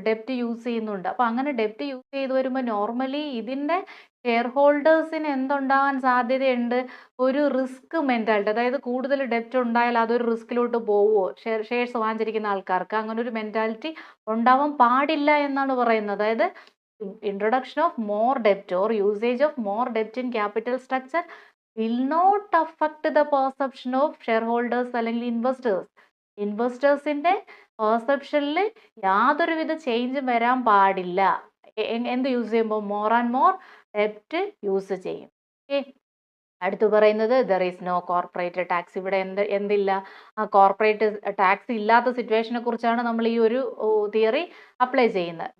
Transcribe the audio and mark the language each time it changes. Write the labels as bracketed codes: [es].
[ml] ഡെപ്റ്റ് use ചെയ്യുന്നുണ്ട്. അപ്പോൾ അങ്ങനെ ഡെപ്റ്റ് യൂസ് ചെയ്ത് വരുമ്പോൾ നോർമലി ഇതിൻ്റെ ഷെയർ ഹോൾഡേഴ്സിന് എന്തുണ്ടാകാൻ സാധ്യതയുണ്ട്? ഒരു റിസ്ക് മെൻറ്റാലിറ്റി. അതായത് കൂടുതൽ ഡെപ്റ്റ് ഉണ്ടായാൽ അതൊരു റിസ്കിലോട്ട് പോവുമോ? ഷെയർസ് വാങ്ങിച്ചിരിക്കുന്ന ആൾക്കാർക്ക് അങ്ങനെ ഒരു മെൻറ്റാലിറ്റി ഉണ്ടാവാൻ പാടില്ല എന്നാണ് പറയുന്നത്. [en] അതായത് introduction of more debt or usage of more debt in capital structure will not affect the perception of shareholders [ml] അല്ലെങ്കിൽ ഇൻവെസ്റ്റേഴ്സ്. ഇൻവെസ്റ്റേഴ്സിൻ്റെ പെർസെപ്ഷനിൽ യാതൊരുവിധ ചേഞ്ചും വരാൻ പാടില്ല. എന്ത് യൂസ് ചെയ്യുമ്പോൾ? മോർ ആൻഡ് മോർ ഡെപ്റ്റ് യൂസ് ചെയ്യും. ഓക്കെ. അടുത്ത് പറയുന്നത് [en] There is no corporate tax. [ml] ഇവിടെ എന്തില്ല? കോർപ്പറേറ്റ് ടാക്സ് ഇല്ലാത്ത സിറ്റുവേഷനെ കുറിച്ചാണ് നമ്മൾ ഈ ഒരു തിയറി അപ്ലൈ ചെയ്യുന്നത്.